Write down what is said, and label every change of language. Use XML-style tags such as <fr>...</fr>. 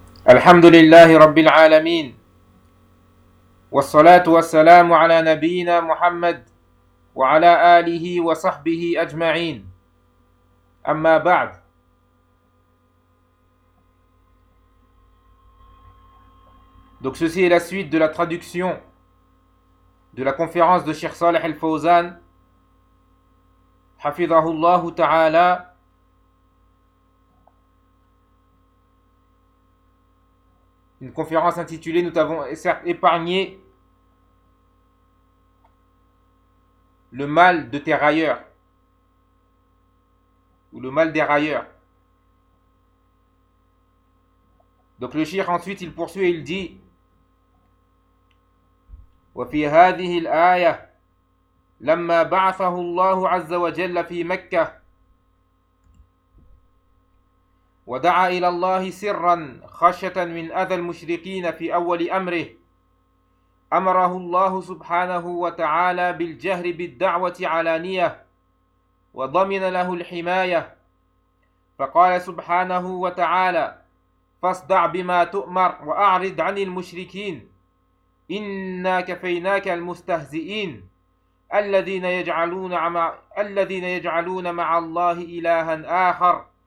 <ar>الحمد لله رب العالمين، والصلاة والسلام على نبينا محمد وعلى آله وصحبه أجمعين. أما بعد،</ar> <fr>donc ceci est la suite de la traduction de la conférence de Cheikh Saleh Al-Fawzan حفظه الله تعالى. Une conférence intitulée « Nous t'avons certes épargné le mal de tes railleurs » ou « Le mal des railleurs ». Donc le shir ensuite il poursuit et il dit «</fr> <ar>وفي هذه الآية لما بعثه الله عز وجل في مكة ودعا إلى الله سرا خشية من أذى المشركين في أول أمره أمره الله سبحانه وتعالى بالجهر بالدعوة علانية وضمن له الحماية فقال سبحانه وتعالى فاصدع بما تؤمر وأعرض عن المشركين إنا كفيناك المستهزئين الذين يجعلون مع الله إلها آخر.</ar>